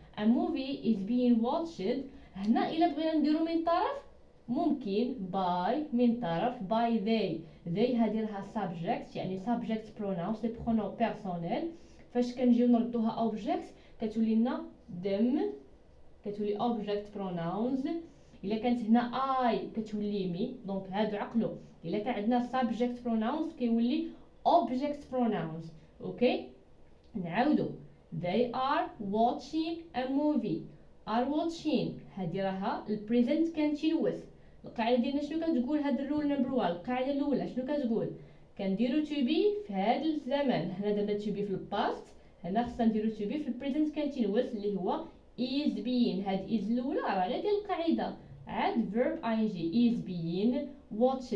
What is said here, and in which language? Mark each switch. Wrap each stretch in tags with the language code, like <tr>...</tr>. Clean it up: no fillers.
<en>a movie is being watched.</en> <ar>هنا الا بغينا نديرو من طرف ممكن by من طرف by they هادي راها subject يعني</ar> <en>subject pronouns</en> <ar>لي</ar> <fr>pronoms personnels.</fr> <ar>فاش كنجيو نردوها objects كتولي لنا them، كتولي</ar> <en>object pronouns.</en> <ar>الا كانت هنا I كتولي مي، دونك هادو عقلو الا كان عندنا</ar> <en>subject pronouns</en> <ar>كيولي</ar> <en>object pronouns. Okay نعاودو they are watching a movie. are watching</en> <ar>هادي راها</ar> <en>present continuous.</en> <ar>القاعده ديالنا شنو كتقول؟ هاد الرول نمبر 1 القاعده الاولى شنو كتقول؟ كنديرو to be في هاد الزمن، هنا درنا to be في الباست، هنا خصنا نديرو to be في</ar> <en>present continuous</en> <ar>اللي هو</ar> <en>is being.</en> <ar>هاد is الاولى راه غير ديال القاعده، عاد</ar> <en>verb ing is being watched.</en>